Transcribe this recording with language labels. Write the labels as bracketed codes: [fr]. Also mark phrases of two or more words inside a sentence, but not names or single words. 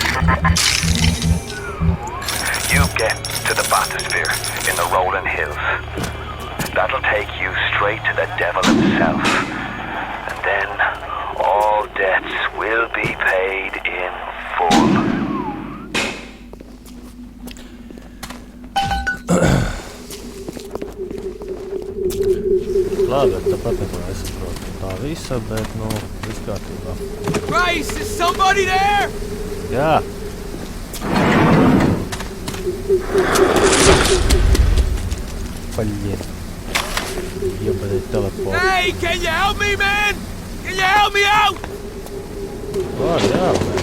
[en] You get to the bathysphere in the rolling hills. That'll take you straight to the devil himself. And then all debts will be paid in full. [lv] Labi, tāpat nesaprotu tā visa, bet, nu, viss kārtībā. [en] Grace, is somebody there? [lv] Jā. Блин. [ru] Ёбаный телепорт. [en] Hey, can you help me, man? Can you help me out? [lv] Oh, jā.